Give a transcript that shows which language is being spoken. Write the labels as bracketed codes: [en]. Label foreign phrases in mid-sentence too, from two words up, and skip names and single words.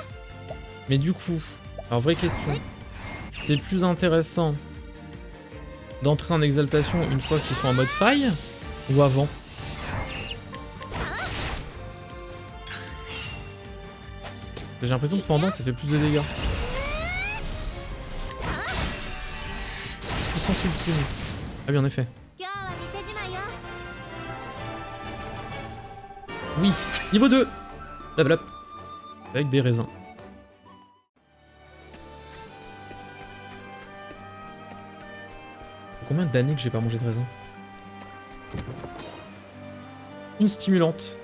[fr] Mais du coup, alors vraie question. C'est plus intéressant d'entrer en exaltation une fois qu'ils sont en mode faille ou avant? J'ai l'impression que pendant ça fait plus de dégâts. Puissance ultime. Ah oui, en effet. [ja] 今日は店じまいよ [fr] Oui, niveau 2. [en] Level up. [fr] Avec des raisins. Combien d'années que j'ai pas mangé de raisins? Une stimulante.